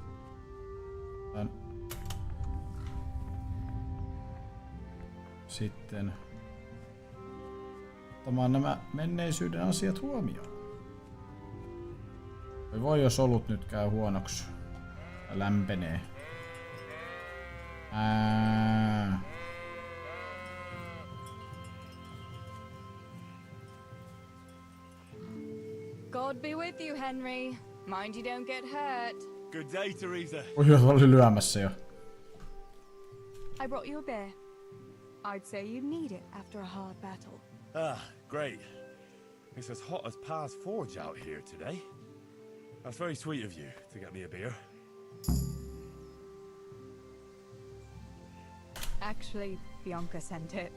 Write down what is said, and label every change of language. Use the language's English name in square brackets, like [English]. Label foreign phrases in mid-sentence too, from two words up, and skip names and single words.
[Finnish] Sitten... ottamaan nämä menneisyyden asiat huomioon. Voi jos olut nyt käy huonoksi. Ja lämpenee. [English] God be with you, Henry. Mind you don't get hurt. Good day, Teresa. [Finnish] Oi, oli lyömässä jo. [English] I brought you a beer. I'd say you need it after a hard battle. Ah, great. It's as hot as Pa's forge out here today. That's very sweet of you to get me a beer. Actually, Bianca sent it.